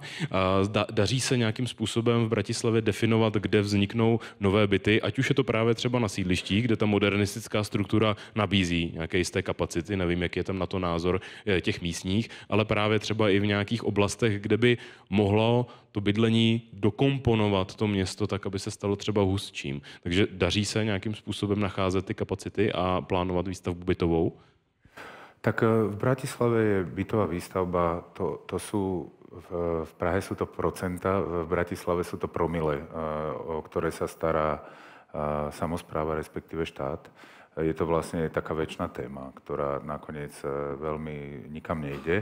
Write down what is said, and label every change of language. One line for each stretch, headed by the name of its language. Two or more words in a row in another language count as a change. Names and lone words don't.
Czech: Daří se nějakým způsobem v Bratislavě definovat, kde vzniknou nové byty, ať už je to právě třeba na sídlištích, kde ta modernistická struktura nabízí nějaké jisté kapacity, nevím, jaký je tam na to názor těch místních, ale právě třeba i v nějakých oblastech, kde by mohlo to bydlení dokomponovat to město tak, aby se stalo třeba hustším. Takže daří se nějakým způsobem nacházet ty kapacity a plánovat výstavbu bytovou?
Slovak: Tak v Bratislave je bytová výstavba, to sú, v Prahe sú to procenta, v Bratislave sú to promile, o ktoré sa stará samospráva, respektíve štát. Je to vlastne taká večná téma, ktorá nakoniec veľmi nikam nejde.